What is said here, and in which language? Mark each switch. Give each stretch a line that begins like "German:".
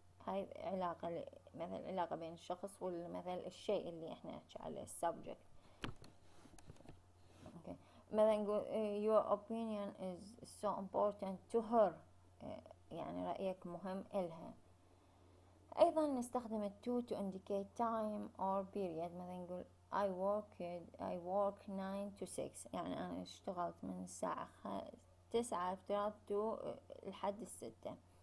Arabic: هاي علاقة، مثلا علاقة بين الشخص والمثل الشيء اللي احنا نحكي عليه subject.
English: okay.
Arabic: مثلا نقول
English: your opinion is so important to her،
Arabic: يعني رأيك مهم إلها. أيضا نستخدم to indicate time or period. مثلا نقول
English: I work 9 to 6،
Arabic: يعني أنا اشتغلت من الساعة 9 افتراض to لحد 6.